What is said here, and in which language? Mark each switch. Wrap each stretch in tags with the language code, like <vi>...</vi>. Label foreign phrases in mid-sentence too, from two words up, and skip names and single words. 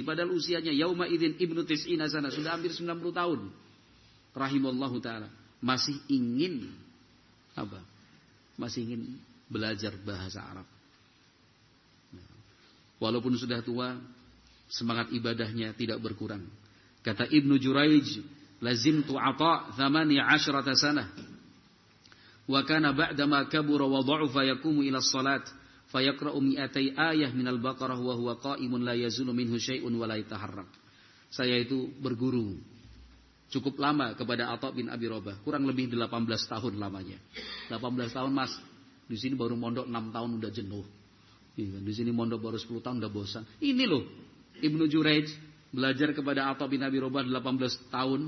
<id>Padahal usianya</id> <ar>يومئذ ابن تسعين سنة,</ar> <id>sudah hampir 90 tahun.</id> <ar>رحمه الله تعالى,</ar> <id>masih ingin Masih ingin belajar bahasa Arab. Walaupun sudah tua, semangat ibadahnya tidak berkurang.</id> <ar>Kata Ibnu Juraij, "لازمت عطاء 18 سنة. وكان بعدما كبر وضعف يقوم إلى الصلاة فيقرأ 200 آية من البقرة وهو قائم لا يزول منه شيء ولا يتحرك."</ar> <id>Saya itu berguru cukup lama kepada Atha bin Abi Rabah, kurang lebih 18 tahun lamanya. 18 tahun Mas. Di sini baru mondok 6 tahun udah jenuh. Di sini mondok baru 10 tahun udah bosan. Ini loh Ibnu Juraij belajar kepada Atha bin Abi Rabah 18 tahun.</id>